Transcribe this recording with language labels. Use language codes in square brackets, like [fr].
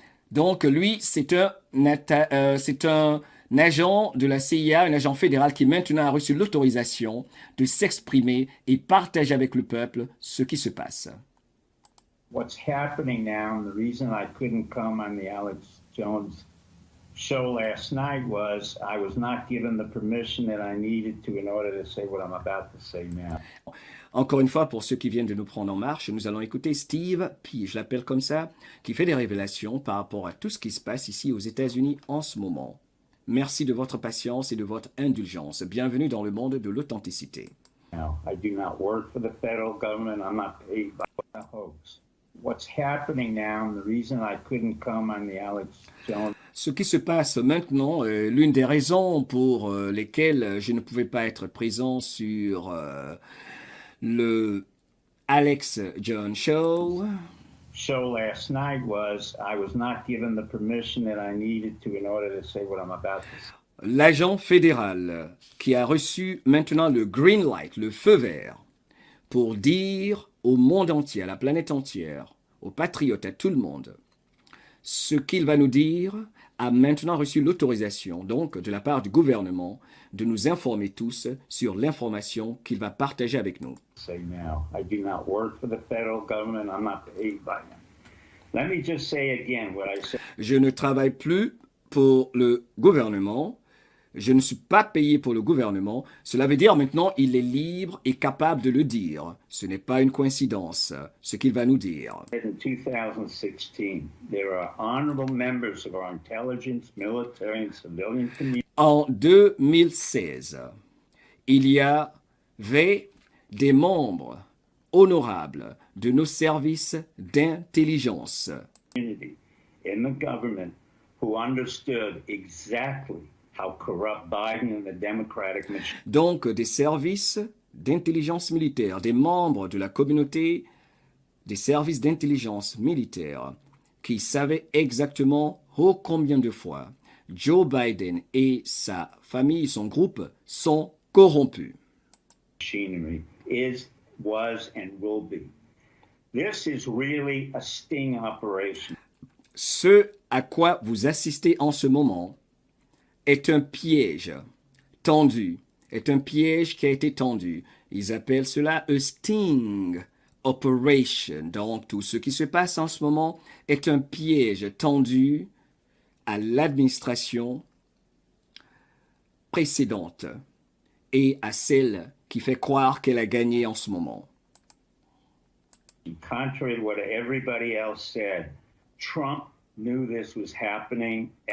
[fr] Donc, lui, c'est un agent de la CIA, un agent fédéral qui maintenant a reçu l'autorisation de s'exprimer et partager avec le peuple ce qui se passe. [en] What's happening now, and the reason I couldn't come on the Alex Jones show last night was I was not given the permission that I needed to in order to say what I'm about to say now. [fr] Encore une fois, pour ceux qui viennent de nous prendre en marche, nous allons écouter Steve, puis je l'appelle comme ça, qui fait des révélations par rapport à tout ce qui se passe ici aux États-Unis en ce moment. Merci de votre patience et de votre indulgence. Bienvenue dans le monde de l'authenticité. [en] Now, I do not work for the federal government. I'm not paid by a hoax. What's happening now, and the reason I couldn't come on the Alex Jones. [fr] Ce qui se passe maintenant, l'une des raisons pour lesquelles je ne pouvais pas être présent sur le Alex Jones Show [en] Last night was I was not given the permission that I needed to in order to say what I'm about to say. [fr] L'agent fédéral qui a reçu maintenant le green light, le feu vert, pour dire au monde entier, à la planète entière, aux patriotes, à tout le monde, ce qu'il va nous dire a maintenant reçu l'autorisation, donc, de la part du gouvernement, de nous informer tous sur l'information qu'il va partager avec nous. [en] Say now, I do not work for the federal government. I'm not paid by them. Let me just say again what I said. [fr] Je ne travaille plus pour le gouvernement. Je ne suis pas payé pour le gouvernement. Cela veut dire maintenant il est libre et capable de le dire. Ce n'est pas une coïncidence, ce qu'il va nous dire. [en] In 2016, there are honorable members of our intelligence, military, and civilian community. [fr] En 2016, il y avait des membres honorables de nos services d'intelligence [en] In the government who understood exactly how corrupt Biden and the Democratic machine [fr] donc des services d'intelligence militaire, des membres de la communauté des services d'intelligence militaire qui savaient exactement ô combien de fois Joe Biden et sa famille, son groupe, sont corrompus. [en] machinery is, was, and will be. This is really a sting operation. [fr] Ce à quoi vous assistez en ce moment est un piège tendu, est un piège qui a été tendu. Ils appellent cela a sting operation. Donc tout ce qui se passe en ce moment est un piège tendu à l'administration précédente et à celle qui fait croire qu'elle a gagné en ce moment. [en] Contrary to what everybody else said, Trump knew this was happening.